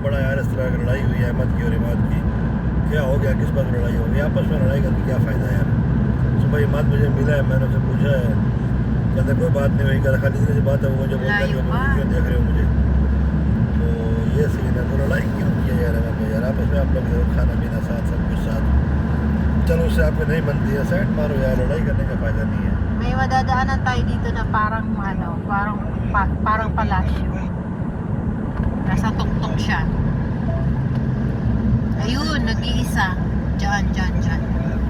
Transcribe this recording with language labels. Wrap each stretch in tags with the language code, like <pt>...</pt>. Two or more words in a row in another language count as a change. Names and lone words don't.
<hi>पड़ा यार इस तरह की लड़ाई हुई है अहमद की और इमाद की क्या हो गया किस बात में लड़ाई हो गई आपस में लड़ाई करके क्या फ़ायदा है यार सुबह इमाद मुझे मिला है मैंने उससे पूछा है कहते कोई बात नहीं हुई कहता खाली इतनी सी बात है वो मुझे बोलता है कि तुम क्यों देख रहे हो मुझे तो ये सीन है तो लड़ाई क्यों की है यार अमन भाई यार आपस में आप लोग खाना पीना साथ सब कुछ साथ चलो उससे आपको नहीं बनती है साइड मारो यार लड़ाई करने का फ़ायदा नहीं है</hi> <tl>May madadaanan tayo dito na parang parang palasyo. Nasa tuktok siya. Ayun, nag-iisa. Diyan.</tl>